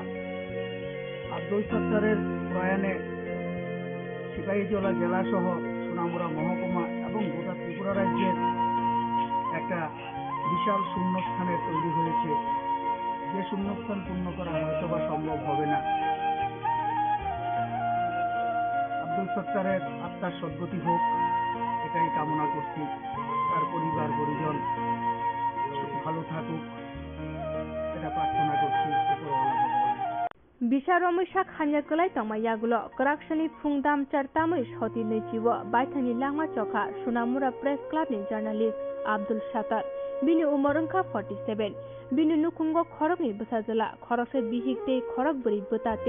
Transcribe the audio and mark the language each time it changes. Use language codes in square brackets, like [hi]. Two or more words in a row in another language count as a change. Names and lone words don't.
[bn] আব্দুল সত্তারের প্রয়াণে সিপাহীজলা জেলা সহ সোনামুড়া মহকুমা এবং গোটা ত্রিপুরা রাজ্যের একটা বিশাল শূন্যস্থানের তৈরি হয়েছে, যে শূন্যস্থান পূর্ণ করা হয়তো বা সম্ভব হবে না। আব্দুল সত্তারের আত্মার সদ্গতি হোক, এটাই কামনা করছি। তার পরিবার পরিজন ভালো থাকুক এটা প্রার্থনা করছি উপরওয়ালা ভগবানের। [trp] Bisa Romisa Khanyakulai Tamayagulo, Koraksani Pungdam Chartamui Shoti Nejiwo, Baitani Lama Choka, Sunamura Press Club ni journalist Abdul Shatar, Bini Umorungka 47, Bini Nukungo Khorokni Busazala, Khorokse Bihikte, Khorokburi Butate,